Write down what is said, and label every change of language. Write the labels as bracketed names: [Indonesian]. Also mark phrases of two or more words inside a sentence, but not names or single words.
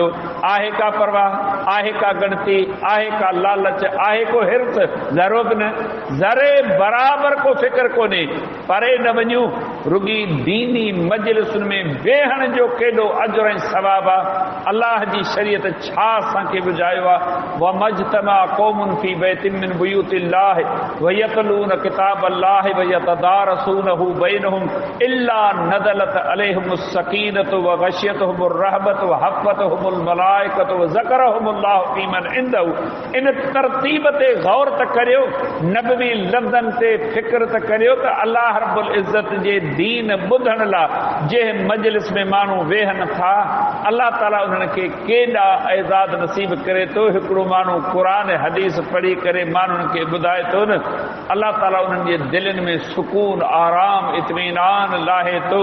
[Sindhi] आहे का परवाह, आहे का गणती, आहे का लालच, आहे को हिर्स? ज़रो बि न, ज़रे बराबर को फिक्र कोन्हे। परे न वञूं, रुगी दीनी मजलिसुनि में वेहण जो केॾो अजर ऐं सवाब आहे। अलाह जी शरीयत छा असांखे ॿुधायो आहे? [Arabic] وما اجتمع قوم في بيت من بيوت الله يتلون كتاب الله ويتدارسونه بينهم إلا نزلت عليهم السكينة وغشيتهم الرحمة وحفتهم الملائكة وذكرهم الله فيمن عنده. [Sindhi] इन तरतीब ते गौर त करियो, नबवी लफ़्ज़नि ते फ़िक्र त करियो त [Arabic] الله رب العزة [Sindhi] जे दीन ॿुधण लाइ जंहिं मजलिस में माण्हू वेहनि था, अल्लाह ताला उन्हनि खे केॾा एज़ाद नसीब करे थो। हिकिड़ो माण्हू क़ुरान हदीस पढ़ी करे माण्हुनि खे ॿुधाए थो न, अल्लाह ताला उन्हनि जे दिलनि में सुकून, आराम, इत्मीनान लाहे थो।